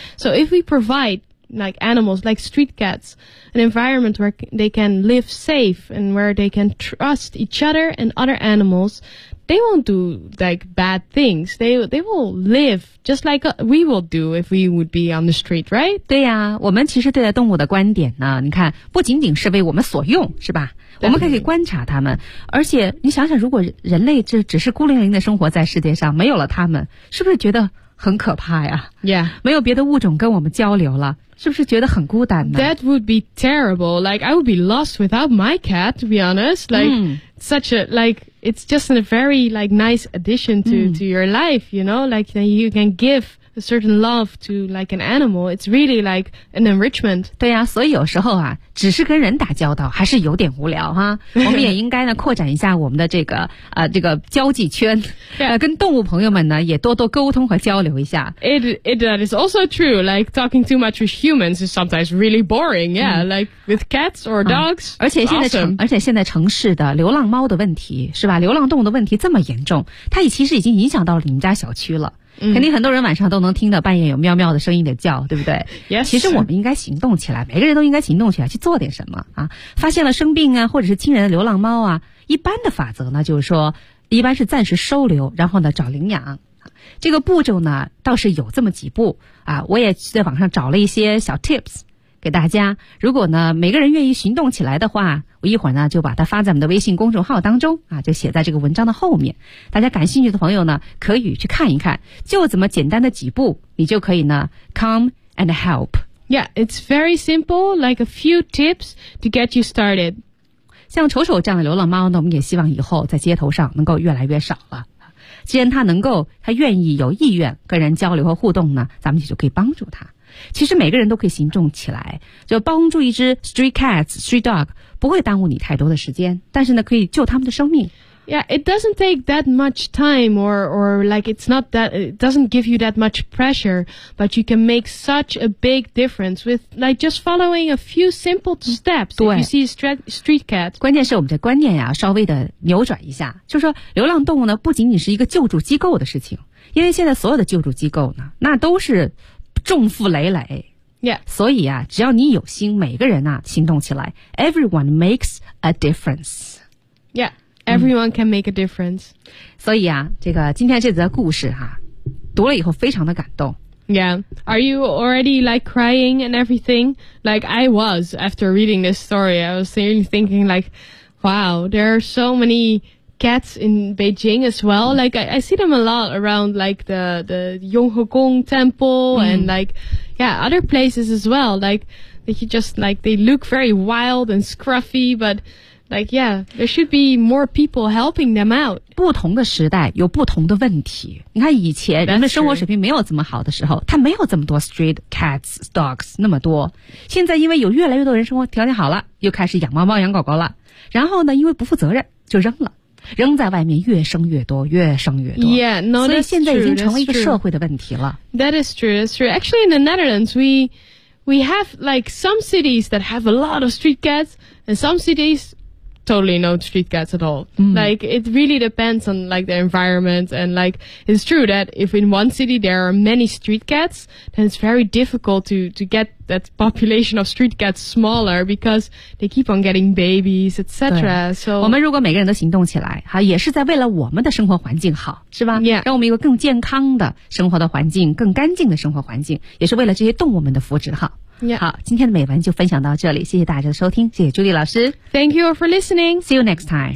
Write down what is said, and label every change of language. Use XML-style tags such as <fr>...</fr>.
<en>So if we provide, like, animals, like street cats, an environment where they can live safe and where they can trust each other and other animals, they won't do, like, bad things. They will live just like we would do if we would be on the street, right?</en> <zh>对呀、啊、我们其实对待动物的观点呢，你看，不仅仅是为我们所用，是吧？我们可以观察他们，而且你想想，如果人类这只是孤零零的生活在世界上，没有了他们，是不是觉得很可怕呀</zh> <en>？Yeah，</en> <zh>没有别的物种跟我们交流了，是不是觉得很孤单呢</zh> <en>？That would be terrible. Like I would be lost without my cat. To be honest, like、such a like it's just a very like nice addition to、to your life. You know, like you can give. A certain love to like an animal, it's really like an enrichment.</en> <zh>对呀、啊，所以有时候啊，只是跟人打交道还是有点无聊哈。我们也应该呢扩展一下我们的这个这个交际圈，</zh> <en>yeah.</en> <zh>跟动物朋友们呢也多多沟通和交流一下。</zh> <en>It that is also true. Like talking too much with humans is sometimes really boring. Yeah,、like with cats or dogs.、</en> <zh>而且现在城、而且现在城市的流浪猫的问题是吧？流浪动物的问题这么严重，它其实已经影响到了你们家小区了。肯定很多人晚上都能听到半夜有喵喵的声音的叫，对不对？</zh> <en>Yes.</en> <zh>其实我们应该行动起来，每个人都应该行动起来去做点什么啊！发现了生病啊，或者是亲人的流浪猫啊，一般的法则呢，就是说，一般是暂时收留，然后呢找领养。这个步骤呢，倒是有这么几步啊。我也在网上找了一些小 tips 给大家。如果呢每个人愿意行动起来的话，我一会儿呢就把它发在我们的微信公众号当中啊，就写在这个文章的后面，大家感兴趣的朋友呢可以去看一看，就这么简单的几步，你就可以呢</zh> <en>come and help. Yeah, it's very simple, like a few tips to get you started.</en> <zh>像丑丑这样的流浪猫呢，我们也希望以后在街头上能够越来越少了。既然他能够，他愿意有意愿跟人交流和互动呢，咱们也就可以帮助他。其实每个人都可以行动起来，就帮助一只</zh> <en>street cats, street dog,</en> <zh>不会耽误你太多的时间，但是呢可以救他们的生命。</zh> <en>Yeah, it doesn't take that much time or like it's not that, it doesn't give you that much pressure, but you can make such a big difference with like just following a few simple steps if you see a street cat.</en> <zh>关键是我们的观念啊稍微的扭转一下，就是说流浪动物呢不仅仅是一个救助机构的事情，因为现在所有的救助机构呢那都是重负累累。</zh> <en>Yeah.</en> <zh>所以啊只要你有心，每个人啊行动起来，</zh> <en>everyone makes a difference. Yeah. Everyone can make a difference.</en> <zh>所以啊，这个今天这则故事哈、啊，读了以后非常的感动。</zh> <en>Yeah, are you already like crying and everything? Like I was after reading this story. I was really thinking like, wow, there are so many cats in Beijing as well. Like I see them a lot around like the Yonghegong Temple、mm-hmm. and like, yeah, other places as well. Like they just like they look very wild and scruffy, but. Like, yeah, there should be more people helping them out.</en> <zh>不同的时代有不同的问题。你看以前人们生活水平没有这么好的时候，他没有这么多</zh> <en>street cats, dogs,</en> <zh>那么多。现在因为有越来越多人生活条件好了，又开始养猫猫养狗狗了。然后呢，因为不负责任就扔了。扔在外面越生越多越生越多。</zh> <en>Yeah, no,</en> <zh>所以现在已经成为一个社会的问题了。</zh> <en>That is true, that's true. Actually, in the Netherlands, we have like some cities that have a lot of street cats and some cities... totally no street cats at all、 mm. like it really depends on like the environment and like it's true that if in one city there are many street cats then it's very difficult to get that population of street cats smaller because they keep on getting babies etc so</en> <zh>我们如果每个人都行动起来哈也是在为了我们的生活环境好是吧、</zh> <en>yeah.</en> <zh>让我们一个更健康的生活的环境更干净的生活环境也是为了这些动物们的福祉哈</zh> <en>Yeah.</en> <zh>好，今天的美文就分享到这里，谢谢大家的收听，谢谢朱莉老师。</zh> <en>Thank you for listening. See you next time.</en>